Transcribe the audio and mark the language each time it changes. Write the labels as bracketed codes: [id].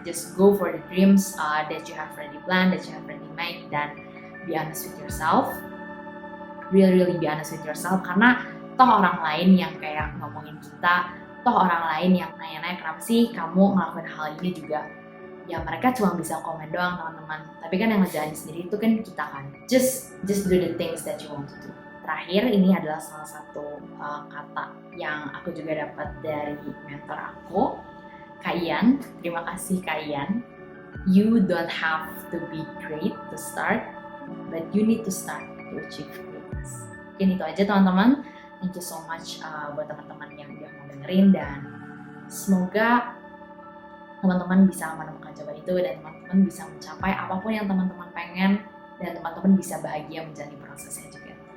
[en] Just go for the dreams that you have already planned, that you have already made, dan be honest with yourself. Really be honest with yourself, [id] karena toh orang lain yang kayak ngomongin kita, toh orang lain yang nanya-nanya kenapa sih kamu ngelakuin hal ini juga, ya mereka cuma bisa komen doang teman-teman, tapi kan yang ngejalanin sendiri itu kan kita kan. [en] Just do the things that you want to do. [id] Terakhir, ini adalah salah satu kata yang aku juga dapat dari mentor aku, Kak Ian. Terima kasih Kak Ian. [en] You don't have to be great to start, but you need to start to achieve greatness. [id] Mungkin itu aja teman-teman. [en] Thank you so much [id] buat teman-teman yang udah mau dengerin, dan semoga teman-teman bisa menemukan jawaban itu, dan teman-teman bisa mencapai apapun yang teman-teman pengen, dan teman-teman bisa bahagia menjalani prosesnya juga.